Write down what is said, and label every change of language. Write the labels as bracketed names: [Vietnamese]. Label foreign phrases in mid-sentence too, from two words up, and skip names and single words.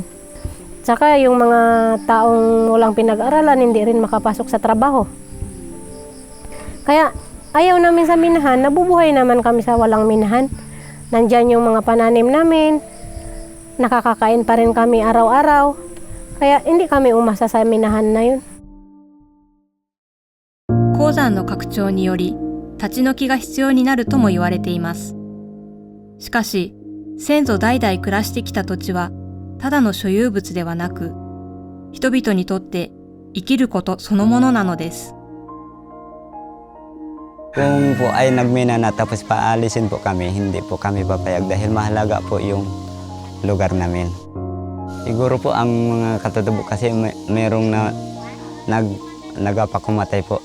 [Filipino] Tsaka yung mga taong walang pinag-aralan, hindi rin makapasok sa trabaho. Kaya ayaw namin sa minahan, nabubuhay naman kami sa walang minahan. Nandyan yung mga pananim namin, nakakakain pa rin kami araw-araw. Kaya hindi kami umasa sa minahan na yun. [Japanese] 鉱山の拡張により立ち退きが必要になるとも言われています。しかし、先祖代々暮らしてきた土地はただの所有物ではなく、人々にとって生きることそのものなのです。 [Filipino] Kung po ay nagmina na tapos paalisin po kami, hindi po kami papayag dahil mahalaga po yung lugar namin. Siguro po ang mga katutubo kasi mayroong nagapakumatay po.